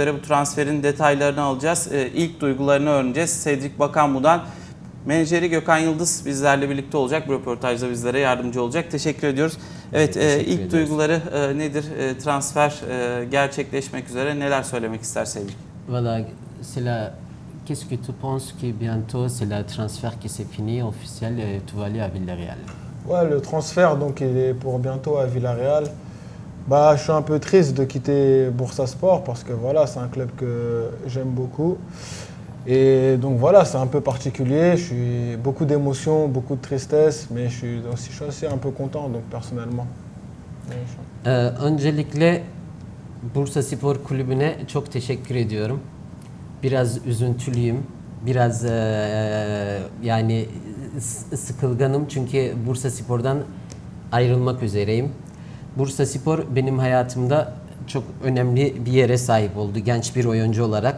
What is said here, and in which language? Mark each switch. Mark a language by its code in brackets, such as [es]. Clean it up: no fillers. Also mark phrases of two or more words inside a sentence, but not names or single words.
[tr] Bu transferin detaylarını alacağız. İlk duygularını öğreneceğiz. Cedric Bakambu'dan. Menajeri Gökhan Yıldız bizlerle birlikte olacak. Bu röportajda bizlere yardımcı olacak. Teşekkür ediyoruz. Evet, ilk duyguları nedir? Transfer gerçekleşmek üzere. Neler söylemek ister Cedric? [fr] Voilà, c'est la... Qu'est-ce que tu penses que bientôt c'est le transfert qui s'est fini officiel et tu vas aller à Villarreal? Ouais, le transfert donc il est pour bientôt à Villarreal. Bah, je suis un peu triste de quitter Bursaspor parce que voilà, c'est un club que j'aime beaucoup. Et donc voilà, c'est un peu particulier. Je suis beaucoup d'émotions, beaucoup de tristesse, mais je suis aussi un peu content donc personnellement. [tr] Öncelikle Bursaspor Kulübü'ne çok teşekkür ediyorum. Biraz üzüntülüyüm. Biraz yani sıkılganım çünkü Bursaspor'dan ayrılmak üzereyim. Bursaspor benim hayatımda çok önemli bir yere sahip oldu genç bir oyuncu olarak.